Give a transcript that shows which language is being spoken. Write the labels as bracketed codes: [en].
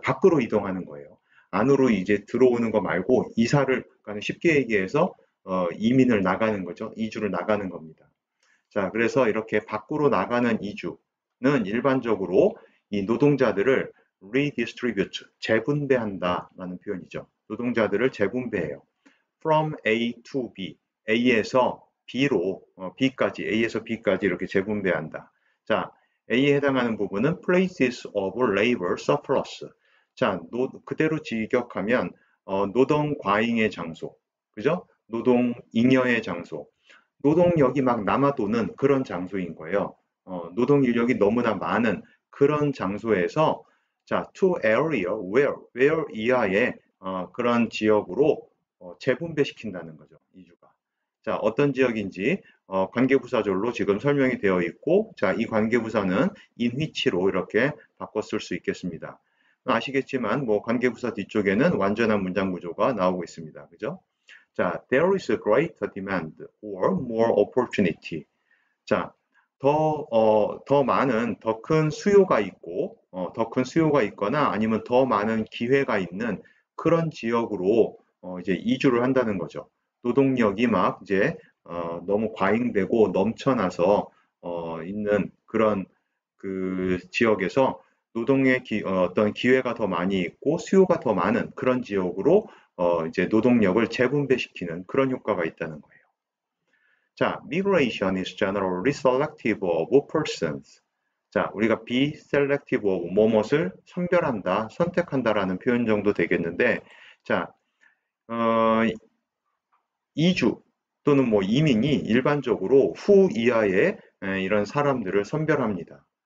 [ko] 밖으로 이동하는 거예요. 안으로 이제 들어오는 거 말고 이사를, 그러니까 쉽게 얘기해서 이민을 나가는 거죠. 이주를 나가는 겁니다. 자, 그래서 이렇게 밖으로 나가는 이주는 일반적으로 이 노동자들을 redistribute, 재분배한다라는 표현이죠. 노동자들을 재분배해요. [en] from A to B, [ko] A에서 B로, A에서 B까지 이렇게 재분배한다. 자, A에 해당하는 부분은 [en] places of labor surplus. [ko] 자, 그대로 직역하면 노동 과잉의 장소, 그죠? 노동 잉여의 장소, 노동력이 막 남아도는 그런 장소인 거예요. 노동 인력이 너무나 많은 그런 장소에서 자, [en] to area where [ko] 이하의 그런 지역으로 재분배시킨다는 거죠. 이주가. 자, 어떤 지역인지 관계부사절로 지금 설명이 되어 있고, 자, 이 관계부사는 [en] in which [ko] 로 이렇게 바꿔 쓸 수 있겠습니다. 아시겠지만 뭐 관계부사 뒤쪽에는 완전한 문장 구조가 나오고 있습니다. 그죠? [en] 자, there is a greater demand or more opportunity. [ko] 자, 더 많은, 더 큰 수요가 있고, 더 큰 수요가 있거나 아니면 더 많은 기회가 있는 그런 지역으로 이제 이주를 한다는 거죠. 노동력이 막 이제 너무 과잉되고 넘쳐나서 있는 그런 그 지역에서 노동의 어떤 기회가 더 많이 있고 수요가 더 많은 그런 지역으로 이제 노동력을 재분배시키는 그런 효과가 있다는 거예요. [en] 자, migration is generally selective of persons. [ko] 자, 우리가 [en] be selective of [ko] 뭐뭇을 선별한다, 선택한다라는 표현 정도 되겠는데, 자, 이주 또는 뭐 이민이 일반적으로 후 이하의 이런 사람들을 선별합니다.